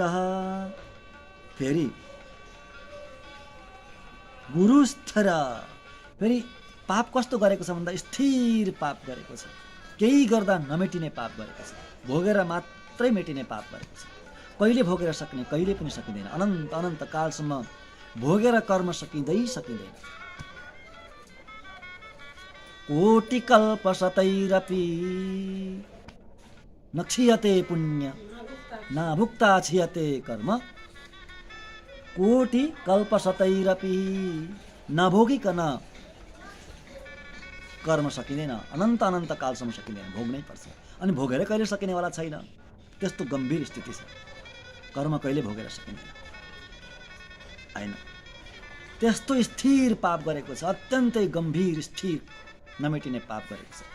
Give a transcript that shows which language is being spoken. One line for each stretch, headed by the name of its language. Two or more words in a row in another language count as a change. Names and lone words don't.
Nepali: फेरि गुरुस्थिर, फेरि पाप कस्तो गरेको छ भन्दा स्थिर पाप गरेको छ। केही गर्दा नमेटिने पाप गरेको छ। भोगेर मात्रै मेटिने पाप गरेको छ। कहिले भोगेर सक्ने, कहिले पनि सकिँदैन। अनन्त अनन्त कालसम्म भोगेर कर्म सकिँदैन।
Sanskrit: कोटि कल्प शतैरपि न क्षीयते पुण्य न भुक्ता क्षीयते कर्म। कोटि कल्प शतैरपि,
Nepali: नभोगिकन कर्म सकिँदैन। अनन्त अनन्त कालसम्म सकिँदैन, भोग्नै पर्छ। अनि भोगेर कहिले सकिनेवाला छैन। त्यस्तो गम्भीर स्थिति छ। कर्म कहिले भोगेर सकिँदैन होइन। त्यस्तो स्थिर पाप गरेको छ, अत्यन्तै गम्भीर स्थिर नमेटिने पाप गरेको छ।